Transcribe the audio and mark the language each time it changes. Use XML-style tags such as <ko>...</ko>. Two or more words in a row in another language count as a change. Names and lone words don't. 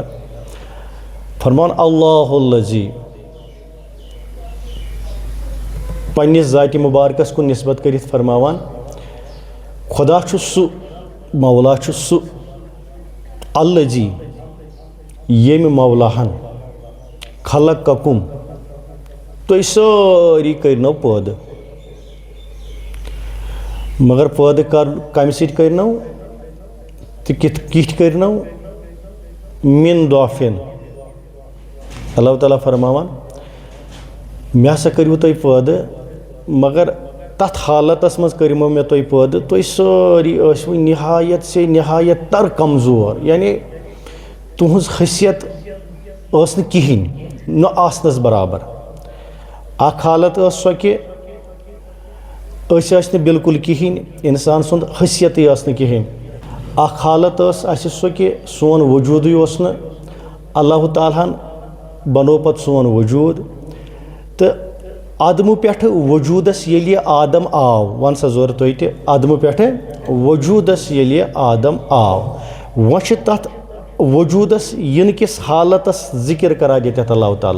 <ks>فرمان اللہ الذی، پننس ذاتِ مبارکس کن نسبت کرت فرماوان خدا چھُ سُہ، مولا چھُ سُہ الذی ییٚمہِ مولاہن خلقکم تُہۍ سٲری کٔرنو پٲدٕ، مگر پٲدٕ کمہِ سۭتۍ کٔرنو تہٕ کِتھ کٔرنو؟</ks> <ar>من ضعفن۔</ar> <ks>اللہ تعالیٰ فرماوان مےٚ ہسا کٔرِو تُہۍ پٲدٕ مگر تتھ حالتس منٛز کٔرمو مےٚ تُہۍ پٲدٕ تُہۍ سٲری ٲسوٕ نہایت سے نہایت تر کمزور، یعنی تُہنٛز حیثیت ٲس نہٕ کِہیٖنۍ، نہ آسنس برابر۔ اکھ حالت ٲس سۄ کہِ أسۍ ٲسۍ نہٕ بالکل کِہیٖنۍ، انسان سُنٛد حیثیتٕے ٲس نہٕ کِہیٖنۍ۔ اکھ حالت ٲس اسہِ سۄ کہِ سون وجوٗدٕے اوس نہٕ، اللہ تعالیٰ ہن بنوو پتہٕ سون وجوٗد تہٕ عدمہٕ پٮ۪ٹھٕ وجوٗدس ییٚلہِ آدم آو، ون سا زورٕ تُہۍ تہِ، عدمہٕ پٮ۪ٹھٕ وجوٗدس ییٚلہِ آدم آو، وۄنۍ چھِ تتھ وجوٗدس ینہٕ کِس حالتس ذکر کران ییٚتٮ۪تھ اللہ تعالیٰ۔</ks>